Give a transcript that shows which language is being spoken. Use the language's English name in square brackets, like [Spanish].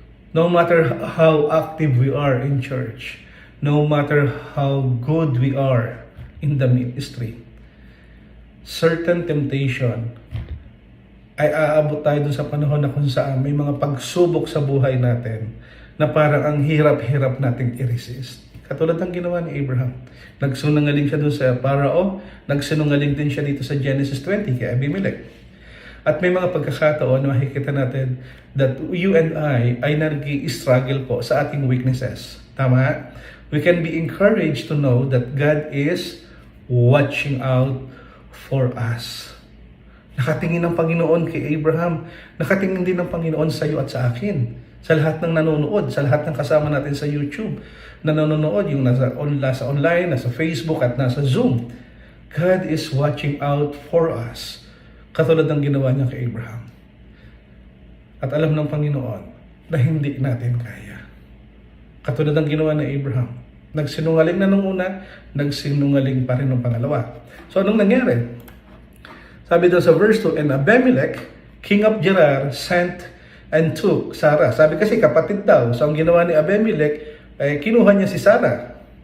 [English] No matter how active we are in church, no matter how good we are in the ministry, [Filipino] certain temptation ay aabot tayo dun sa panahon na kung saan may mga pagsubok sa buhay natin na parang ang hirap-hirap nating i-resist. Katulad ng ginawa ni Abraham. Nagsinungaling siya dun sa Parao, nagsinungaling din siya dito sa Genesis 20 kay Abimelech. At may mga pagkakataon na makikita natin [English] that you and I [Filipino] ay nag-i-struggle po sa ating weaknesses. Tama? [English] We can be encouraged to know that God is watching out for us. [Filipino] Nakatingin ng Panginoon kay Abraham. Nakatingin din ng Panginoon sa iyo at sa akin. Sa lahat ng nanonood, sa lahat ng kasama natin sa YouTube na nanonood, yung nasa online, nasa Facebook at nasa Zoom. [English] God is watching out for us. [Filipino] Katulad ng ginawa niya kay Abraham. At alam ng Panginoon na hindi natin kaya. Katulad ng ginawa ni Abraham. Nagsinungaling na nung una, nagsinungaling pa rin nung pangalawa. So anong nangyari? Sabi daw sa [English] verse 2, and Abimelech, king of Gerar, sent and took Sarah. [Filipino] Sabi kasi kapatid daw. So ang ginawa ni Abimelech, kinuha niya si Sarah.